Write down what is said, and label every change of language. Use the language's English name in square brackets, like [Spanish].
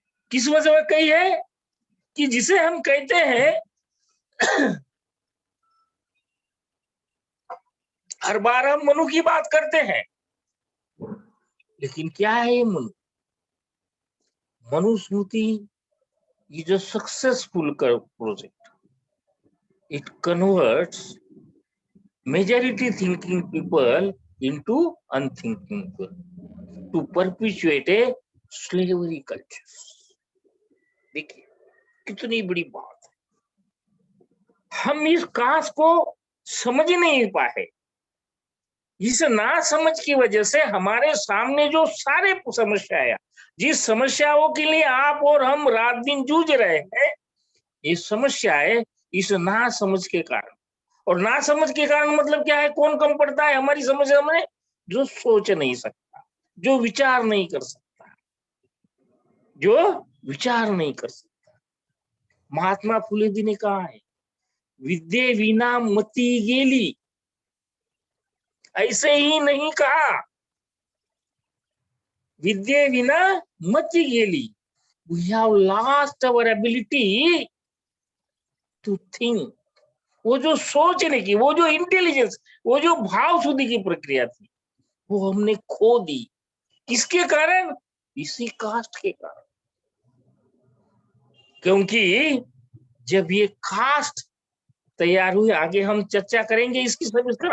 [Hindi] किस वजह में कही है? कि जिसे हम कहते हैं हर बार हम मनु की बात करते हैं, लेकिन क्या है ये Manu? [English] Manusmriti is a successful project. It converts majority thinking people into unthinking people to perpetuate a slavery culture। [Hindi] देखिए कितनी बड़ी बात है। हम इस कास्ट को समझ नहीं पाए। इस ना समझ की वजह से हमारे सामने जो सारे समस्याएं, जिस समस्याओं के लिए आप और हम रात दिन जूझ रहे हैं, ये समस्याएं इस ना समझ के कारण। और ना समझ के कारण मतलब क्या है? कौन कम पड़ता है हमारी समस्या में? जो सोच नहीं सकता, जो विचार नहीं कर सकता, जो विचार नहीं कर सकता। महात्मा फुले जी ने कहा है, [Marathi] विद्ये विना मति गेली। [Hindi] ऐसे ही नहीं कहा, [Marathi] विद्ये विना मति गेली, [English] we have lost our ability to think. [Hindi] वो जो सोचने की, वो जो इंटेलिजेंस, वो जो भाव शुद्धि की प्रक्रिया थी, वो हमने खो दी। किसके कारण? इसी कास्ट के कारण। क्योंकि जब ये कास्ट तैयार हुई, आगे हम चर्चा करेंगे इसकी सविस्तर।